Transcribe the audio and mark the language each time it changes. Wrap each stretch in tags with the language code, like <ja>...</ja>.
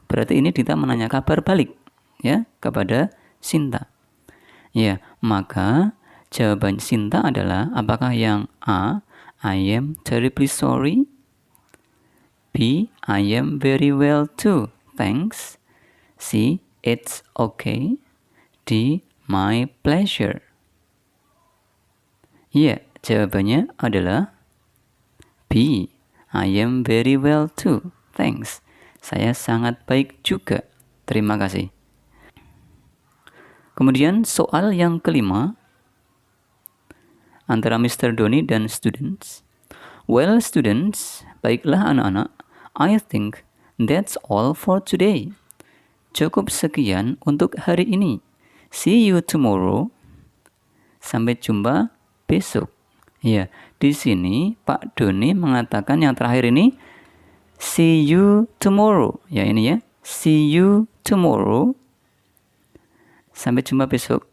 <id>Berarti ini Dita menanya kabar balik ya kepada Sinta. Ya, maka jawaban Sinta adalah apakah yang A,</id> <en>I am terribly sorry. B, I am very well too, thanks. C, it's okay. D, my pleasure.</en> <id>Ya, jawabannya adalah</id> <en>B, I am very well too, thanks.</en> <id>Saya sangat baik juga, terima kasih. Kemudian soal yang kelima antara Mr. Doni dan students.</id> <en>Well students,</en> <id>baiklah anak-anak,</id> <en>I think that's all for today.</en> <id>Cukup sekian untuk hari ini.</id> <en>See you tomorrow.</en> <id>Sampai jumpa besok. Ya, di sini Pak Doni mengatakan yang terakhir ini</id> <en>see you tomorrow.</en> <id>Ya ini ya,</id> <en>see you tomorrow.</en> <id>Sampai jumpa besok.</id>